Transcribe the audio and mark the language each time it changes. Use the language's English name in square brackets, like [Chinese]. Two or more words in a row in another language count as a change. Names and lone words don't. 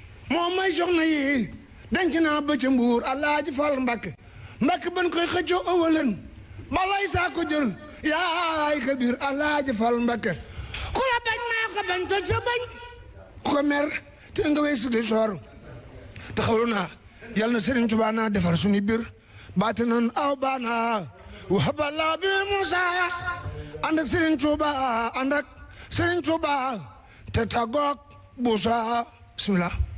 [Wolof] Moo may soxna yi, denc naa ba ca Mbuur, Alaaji Fall Mbakke. Mbakke ban koy xëccoo ëwalan, balay saa ko jël, yaay Kabir, Alaaji Fall Mbakke. Ku la bañ, maa ko bañ, toj sa bañ. Ku ko mer, te nga wey sugi soor. Taxawlu naa, yal na Serigne Touba naa defar suñu biir. [Arabic] باطنا أو بانا وهب الله به موسى. [Wolof] Ànd ak Serigne Touba, ànd ak Serigne Touba, te tàggoog Boussa. Bismillah.